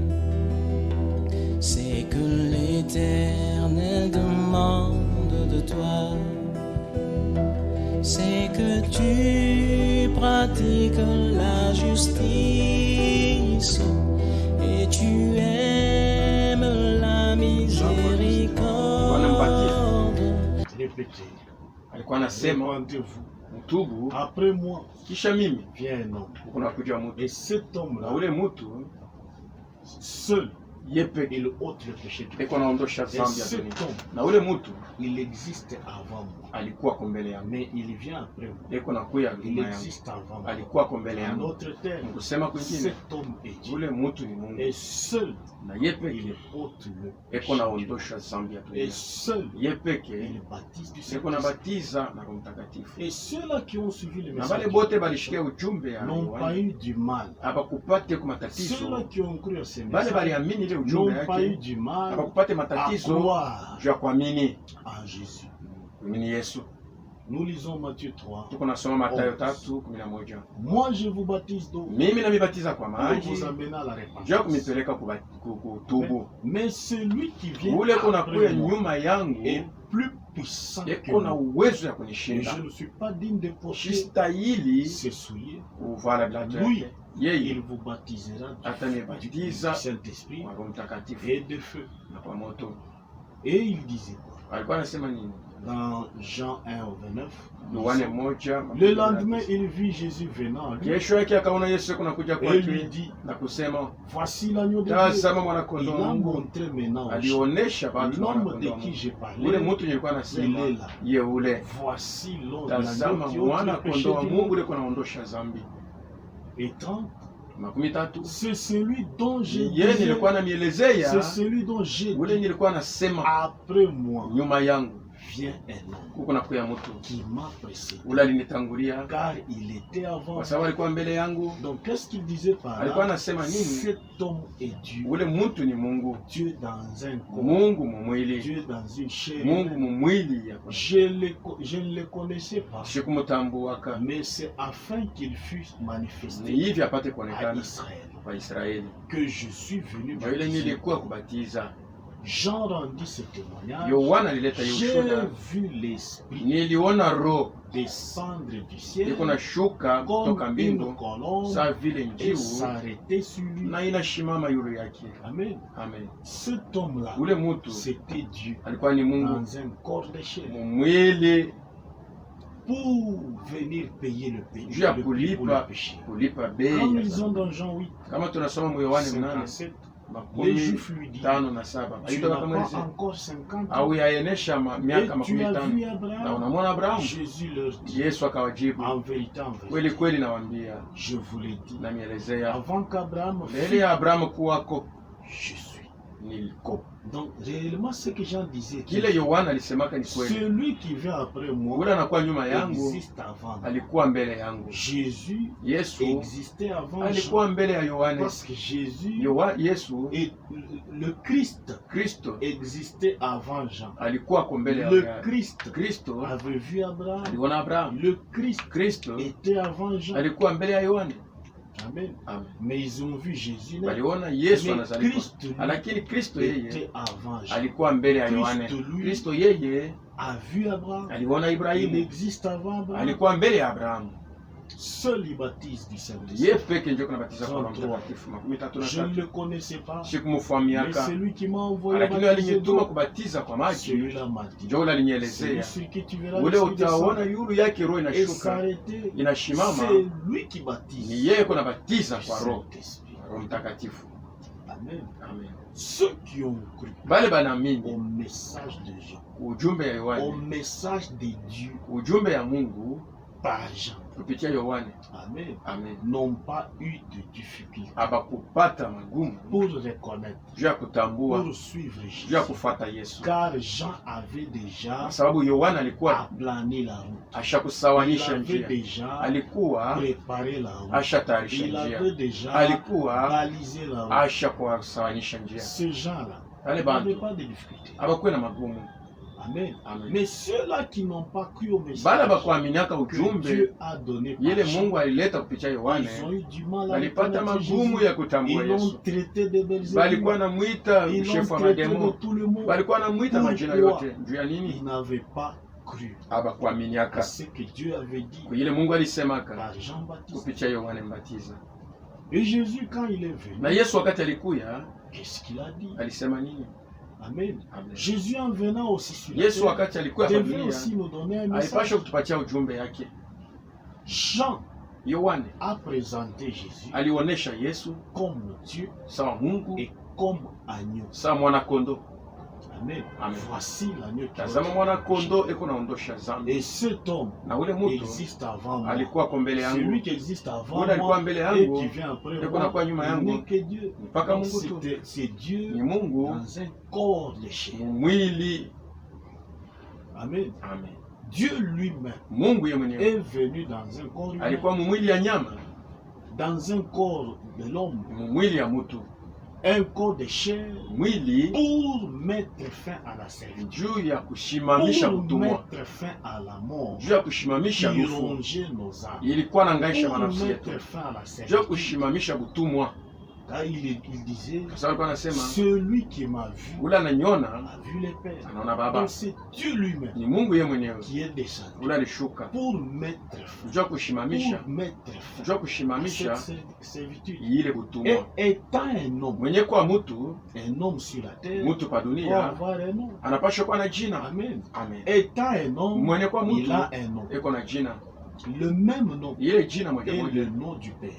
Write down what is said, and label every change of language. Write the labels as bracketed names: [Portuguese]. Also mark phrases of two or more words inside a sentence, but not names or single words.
[French] C'est que l'Éternel demande de toi, c'est que tu pratiques la justice et tu aimes la miséricorde. Répétez. [Swahili] Alikuwa anasema [French] Répondez-vous. [Swahili] mtubu [French] Après moi, [Swahili] kisha mimi [French] vient un homme. [Swahili] kunakuja mtu, [French] Et cet [Swahili] na [French] homme-là, [Swahili] ule mtu [French] seul, [Swahili] ye peke [French] il ôte le péché de [Swahili] eko naondosha [French] Et [Swahili] dhambi ya [French] cet [Swahili] dunia, [French] homme, [Swahili] na ule mtu [French] il existe avant moi. [Swahili] alikuwa ko mbele yangu, [French] Mais il vient après moi. [Swahili] eko nakuya [French] Il [Swahili] nyuma yangu, [French] existe avant moi. [Swahili] alikuwa ko mbele [French] En [Swahili] yangu. [French] autre terme, [Swahili] Kusema kwingine [French] cet homme est Dieu. [Swahili] ule mtu ni Mungu, [French] Et seul, [Swahili] na ye [French] il [Swahili] peke [French] ôte le [Swahili] eko [French] péché. [Swahili] naondosha dhambi ya [French] Et [Swahili] dunia, [French] seul, [Swahili] ye peke [French] il baptise du [Swahili] eko [French] Saint-Esprit. [Swahili] nabatiza na Roho Mtakatifu. [French] Et ceux-là qui ont suivi le [Swahili] Na wale [French] message [Swahili] bote balishikia ujumbe ya [French] n'ont pas eu du mal. [Swahili] abakupate ku [French] Ceux-là [Swahili] matatizo, [French] qui ont cru à ces [Swahili] bale [French] messages [Swahili] baliamini ile ujumbe [French] n'ont pas eu [Swahili] yake, [French] du mal [Swahili] abakupate [French] à [Swahili] matatizo [French] croire [Swahili] juu ya kuamini [French] en Jésus. [Swahili] kuamini Yesu. [French] Nous lisons Matthieu 3. [Swahili] Tuko nasoma Mathayo 3:11. [French] Moi, je vous baptise d'eau [Swahili] Mimi namibatiza kwa [French] pour [Swahili] maji [French] vous amener à la [Swahili] juu ya [French] repentance. [Swahili] kumipeleka kutubu. [French] Mais celui qui vient [Swahili] Ule kunakuya [French] après moi [Swahili] nyuma yangu [French] est plus puissant que [Swahili] eko na [French] moi. [Swahili] uwezo ya [French] Et [Swahili] kunishinda, [French] je ne suis pas digne de porter [Swahili] sistahili [French] ses souliers. [Swahili] kuvala viatu [French] Lui, [Swahili] yake. Yeye [French] il vous baptisera du [Swahili] atanibatiza [French] Saint-Esprit [Swahili] kwa Roho Mtakatifu [French] et de feu. [Swahili] na kwa moto. [French] Et il disait quoi [Swahili] Alikuwa anasema nini? [French] dans Jean 1 au 29? [Swahili] Yohane 1. [French] Le lendemain, il vit Jésus venant à lui [Swahili] Kesho yake akaona Yesu kunakuja [French] et lui [Swahili] kwake [French] dit, [Swahili] na kusema, [French] voici l'agneau de Dieu. [Swahili] tazama [French] Il [Swahili] mwanakondoo wa [French] a [Swahili] Mungu. [French] montré maintenant aux gens. [Swahili] Alionesha watu [French] L'homme [Swahili] mwanakondoo [French] de [Swahili] wa [French] qui [Swahili] Mungu. [French] j'ai [Swahili] Ule [French] parlé, [Swahili] mtu nilikuwa nasema [French] il est là. [Swahili] ye ule, [French] Voici l'homme de [Swahili] tazama [French] l'agneau qui ôte le [Swahili] mwanakondoo [French] péché [Swahili] wa [French] du [Swahili] Mungu [French] monde. [Swahili] ule kunaondosha dhambi. [French] Et 30, 13 c'est celui dont j'ai [Swahili] yeye [French] dit, [Swahili] nilikuwa [French] c'est [Swahili] namielezea, [French] celui dont j'ai [Swahili] ule [French] dit, [Swahili] nilikuwa nasema [French] après moi [Swahili] nyuma yangu [French] vient un homme [Swahili] kuko nakuya mtu [French] qui m'a précédé, [Swahili] ule alinitangulia, [French] car il était avant. [Swahili] kwa sababu alikuwa mbele yangu. [French] Donc qu'est-ce qu'il disait par [Swahili] Alikuwa [French] là? [Swahili] anasema nini? [French] Cet homme est Dieu. [Swahili] Ule mtu ni Mungu, [French] Dieu dans un corps, [Swahili] Mungu mumwili, [French] Dieu dans une chair. [Swahili] Mungu mumwili yako. [French] Je ne le connaissais pas, [Swahili] Sikumutambuaka, [French] mais c'est afin qu'il fût [Swahili] ni [French] manifesté [Swahili] hivi apate [French] à [Swahili] kuonekana [French] Israël [Swahili] kwa Israeli. [French] que je suis venu [Swahili] Ndio ile [French] baptiser. [Swahili] nilikuwa kubatiza. [French] Jean rendit ce témoignage. [Swahili] Yohana alileta hiyo [French] J'ai [Swahili] ushuhuda, [French] vu l'Esprit [Swahili] niliona Roho [French] descendre du ciel [Swahili] iko na shuka kutoka [French] comme une [Swahili] mbingu [French] colombe [Swahili] saa vile [French] et [Swahili] njiu [French] s'arrêter sur lui. [Swahili] na inashimama yule yake. [French] Amen. [Swahili] Amen. [French] Cet homme-là, [Swahili] Ule mtu [French] c'était Dieu [Swahili] alikuwa ni Mungu [French] dans un corps de chair [Swahili] mumwili [French] pour venir payer le péché. [Swahili] juu ya [French] Pour le [Swahili] kulipa [French] péché. [Swahili] bei [French] Comme [Swahili] ya [French] ils [Swahili] dhambi. [French] ont dans Jean 8, [Swahili] Kama tunasoma mu Yohane 8 [French] 57, les [Swahili] makumi [French] Juifs lui disent, [Swahili] tano na saba [French] tu [Swahili] alitoka [French] n'as [Swahili] kama [French] pas [Swahili] hizi [French] encore 50 ans [Swahili] au yaenesha [French] et [Swahili] miaka [French] tu [Swahili] makumi [French] as [Swahili] tano [French] vu [Swahili] na [French] Abraham. [Swahili] unamwona Abrahamu. [French] Jésus leur dit, [Swahili] Yesu akawajibu, [French] en vérité, [Swahili] kweli kweli nawaambia, [French] je vous l'ai dit, [Swahili] namielezea [French] avant qu'Abraham [Swahili] mbele [French] fût, [Swahili] ya Abrahamu kuwako [French] je suis. [Swahili] niliko. [French] Donc, réellement, ce que Jean disait, [Swahili] Kile Yohana alisemaka ni kweli, [French] celui qui vient après moi [Swahili] ule anakuwa nyuma yangu [French] existe avant moi. [Swahili] alikuwa mbele yangu. [French] Jésus [Swahili] Yesu [French] existait avant Jean, [Swahili] alikuwa mbele ya Yohane. [French] parce que Jésus [Swahili] Yesu [French] et le Christ [Swahili] Kristo [French] existait avant Jean. [Swahili] alikuwa ko mbele [French] Le [Swahili] ya [French] Christ [Swahili] Kristo [French] avait vu Abraham. [Swahili] aliona Abrahamu. [French] Le Christ [Swahili] Kristo [French] était avant Jean. [Swahili] alikuwa mbele ya Yohane. [French] Amen. [Swahili] Amen. [French] Mais ils ont vu Jésus naître. [Swahili] Waliona Yesu [French] Mais [Swahili] anazaliwa, [French] Christ lui [Swahili] lakini Kristo yeye [French] était avant Jean. [Swahili] alikuwa mbele ya Yohane. [French] Kristo lui [Swahili] Kristo yeye [French] a vu Abraham. [Swahili] aliona [French] Il [Swahili] Ibrahimu, [French] existe avant Abraham. [Swahili] alikuwa mbele ya Abrahamu. [French] Seul il baptise du [Swahili] Ye [French] Saint-Esprit. [Swahili] peke ndio kunabatiza kwa Roho [French] 33. [Swahili] Mtakatifu. 33. [French] Je ne le connaissais pas, mais [Swahili] Sikumfahamiaka, [French] celui qui m'a envoyé [Swahili] lakini [French] baptiser [Swahili] alinituma [French] d'eau, [Swahili] kubatiza kwa maji, [French] celui-là m'a dit, [Swahili] ndio ule [French] celui [Swahili] alinielezea. [French] sur qui tu verras [Swahili] Ule [French] l'Esprit [Swahili] utaona [French] descendre [Swahili] yulu yake roho [French] et [Swahili] inashuka [French] s'arrêter. [Swahili] inashimama, [French] C'est lui qui [Swahili] ni [French] baptise [Swahili] yeye kunabatiza [French] du [Swahili] kwa Roho [French] Saint-Esprit. [Swahili] Mtakatifu. [French] Amen. [Swahili] Amen. [French] Ceux qui ont cru [Swahili] Bale [French] au [Swahili] banaamini [French] message de Jean, [Swahili] ujumbe ya [French] au [Swahili] Yohane, [French] message de Dieu [Swahili] ujumbe ya Mungu [French] par Jean, [Swahili] kupitia Yohane. [French] Amen, [Swahili] Amen. [French] n'ont pas eu de difficulté [Swahili] Abakupata magumu [French] pour reconnaître, [Swahili] juu ya kutambua, [French] pour suivre [Swahili] juu ya [French] Jésus. [Swahili] kufuata Yesu, [French] Car Jean avait déjà [Swahili] kwa sababu Yohana alikuwa [French] aplané la route. Il [Swahili] ashakusawanisha [French] avait [Swahili] njia, [French] déjà [Swahili] alikuwa [French] préparé la route. [Swahili] ashatayarisha [French] Il [Swahili] njia, [French] avait déjà [Swahili] alikuwa [French] balisé la route. [Swahili] ashakusawanisha njia. [French] Ces gens-là [Swahili] Wale [French] n'avaient [Swahili] bantu [French] pas de difficulté. [Swahili] abakuwe na magumu, [French] Amen. [Swahili] Amen. [French] Mais ceux-là qui n'ont pas cru au [Swahili] Bala [French] message [Swahili] bakuaminiaka [French] que [Swahili] ujumbe [French] Dieu a donné par [Swahili] yele [French] Jean, [Swahili] Mungu alileta kupitia [French] ils [Swahili] Yohane, [French] ont eu du mal à [Swahili] walipata [French] reconnaître [Swahili] magumu [French] Jésus. [Swahili] ya kutambua [French] Ils l'ont [Swahili] Yesu. [French] traité de Belzébul. [Swahili] Balikuwa namuita [French] Ils l'ont [Swahili] shefu wa [French] traité de [Swahili] mademo, [French] tout le monde. [Swahili] balikuwa namuita majina [French] Pourquoi? [Swahili] yote. Juu ya nini? [French] Ils n'avaient pas cru [Swahili] Abakuaminiaka [French] à ce que Dieu avait dit [Swahili] kwa yele Mungu alisemaka [French] par Jean-Baptiste. [Swahili] kupitia Yohane Mbatiza. [French] Et Jésus, quand il est venu, [Swahili] Na Yesu wakati alikuya [French] qu'est-ce qu'il a dit? [Swahili] alisema nini? [French] Amen. [Swahili] Amen. [French] Jésus, en venant aussi sur la [Swahili] Yesu [French] terre, [Swahili] wakati alikuya kwa [French] devait [Swahili] dunia [French] aussi nous donner un [Swahili] alipasha [French] message. [Swahili] kutupatia ujumbe yake. [French] Jean [Swahili] Yohane [French] a présenté Jésus [Swahili] alionesha Yesu [French] comme Dieu [Swahili] sawa Mungu, [French] et comme agneau. [Swahili] sawa mwana kondo. [French] Amen. [Swahili] Amen. [French] Voici l'agneau qui [Swahili] Tazama [French] ôte [Swahili] mwana [French] le péché. [Swahili] kondo eko naondosha zambi. [French] Et cet homme [Swahili] Na ule mutu [French] existe avant moi. [Swahili] alikuwa kwa mbele yangu, [French] Celui qui existe avant [Swahili] ule alikuwa [French] moi [Swahili] mbele [French] et [Swahili] yangu, [French] qui vient après [Swahili] eko [French] moi [Swahili] nakuwa nyuma yangu, [French] n'est que Dieu. [Swahili] mpaka [French] Donc, [Swahili] Mungu tu. [French] c'est Dieu [Swahili] Ni Mungu [French] dans un corps de chair. [Swahili] mwili. [French] Amen. [Swahili] Amen. [French] Dieu lui-même [Swahili] Mungu ye mwenyewe [French] est venu dans un corps humain, [Swahili] alikuwa mumwili ya nyama, [French] dans un corps de l'homme, [Swahili] mumwili ya mutu, [French] un corps de chair, [Swahili] mwili [French] pour mettre fin à la servitude, [Swahili] juu ya kushimamisha [French] pour [Swahili] utumwa, [French] mettre fin à la mort, [Swahili] juu ya kushimamisha [French] qui [Swahili] lufu. [French] rongeait nos âmes, [Swahili] Ilikuwa na ngaisha [French] pour [Swahili] manafsi yetu [French] mettre fin à la [Swahili] juu ya [French] servitude. [Swahili] kushimamisha butumwa. [French] Car il disait, [Swahili] Kwa sababu alikuwa anasema [French] celui qui m'a vu [Swahili] ule ananiona [French] a vu les pères. [Swahili] anaona Baba. [French] Donc c'est Dieu lui-même [Swahili] Ni Mungu ye mwenyewe [French] qui est descendu [Swahili] ule alishuka [French] pour mettre fin, [Swahili] juu ya kushimamisha, [French] pour mettre fin [Swahili] juu ya [French] à [Swahili] kushimamisha [French] cette servitude. [Swahili] ile [French] Et [Swahili] butumwa. [French] étant un homme, [Swahili] Mwenye kwa mutu, [French] un homme sur la terre, [Swahili] mutu pa [French] doit [Swahili] dunia [French] avoir un nom. [Swahili] anapaswa kuwa na jina. [French] Amen. [Swahili] Amen. [French] Étant un homme, [Swahili] Mwenye kwa [French] il [Swahili] mutu [French] a un nom. [Swahili] eko na jina, [French] Le même nom [Swahili] ile jina moja [French] est [Swahili] moja [French] le nom du Père.